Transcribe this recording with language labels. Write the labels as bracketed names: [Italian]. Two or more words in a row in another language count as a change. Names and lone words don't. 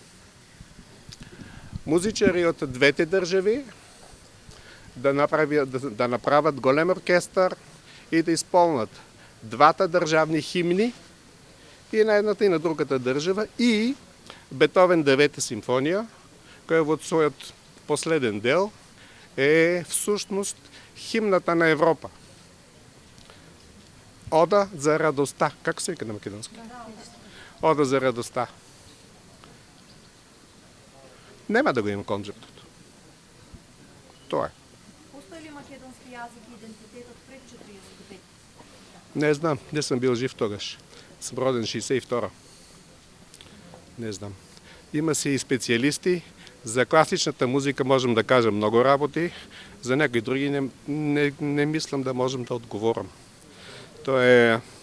[Bulgarian] музичари от двете държави, да направят голем оркестър и да изпълнят двата държавни химни и на едната и на другата държава и Бетовен 9-та симфония, която в своят последен дел е всъщност химната на Европа. Ода за радостта. Как се вика на македонски? Ода за радостта. [Macedonian] Нема да го има концептот. Тоа е. Постои ли македонски јазик и идентитетот пред 45? [Bulgarian] Не знам, не съм бил жив тогаш. Съм роден 62. Не знам. Има си и специалисти. За класичната музика можем да кажем много работи. За някои други не мислям да можем да отговорам. То е...